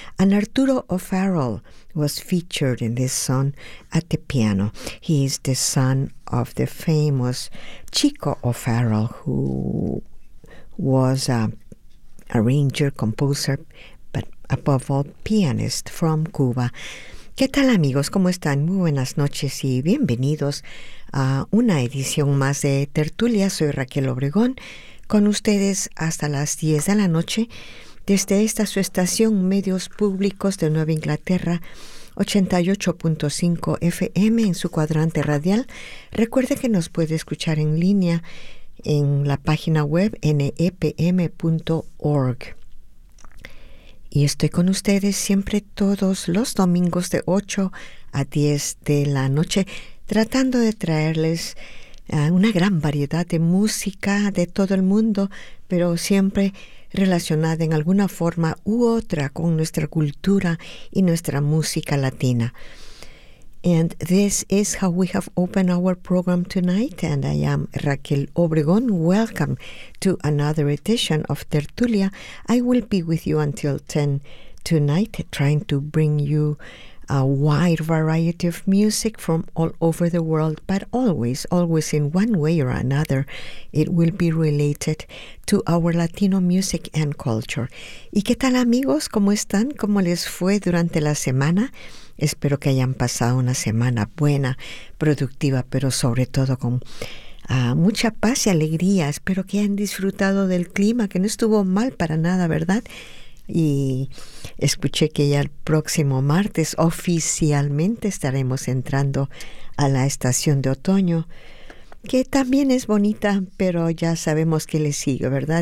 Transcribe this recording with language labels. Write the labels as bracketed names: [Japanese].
[English] And Arturo O'Farrell was featured in this song at the piano. He is the son of the famous Chico O'Farrell, who was an arranger, composer, but above all, pianist from Cuba. [Spanish] ¿Qué tal, amigos? ¿Cómo están? Muy buenas noches y bienvenidos a una edición más de Tertulia. Soy Raquel Obregón, con ustedes hasta las 10 de la noche, desde esta su estación Medios Públicos de Nueva Inglaterra, 88.5 FM en su cuadrante radial. Recuerde que nos puede escuchar en línea en la página web nepm.org. Y estoy con ustedes siempre todos los domingos de 8 a 10 de la noche, tratando de traerles una gran variedad de música de todo el mundo, pero siempre relacionada en alguna forma u otra con nuestra cultura y nuestra música latina. [English] And this is how we have opened our program tonight, and I am Raquel Obregón. Welcome to another edition of Tertulia. I will be with you until 10 tonight, trying to bring you a wide variety of music from all over the world, but always, always in one way or another, it will be related to our Latino music and culture. [Spanish] ¿Y qué tal, amigos? ¿Cómo están? ¿Cómo les fue durante la semana? Espero que hayan pasado una semana buena, productiva, pero sobre todo con mucha paz y alegría. Espero que hayan disfrutado del clima, que no estuvo mal para nada, ¿verdad? Y escuché que ya el próximo martes oficialmente estaremos entrando a la estación de otoño, que también es bonita, pero ya sabemos qué le sigue, ¿verdad?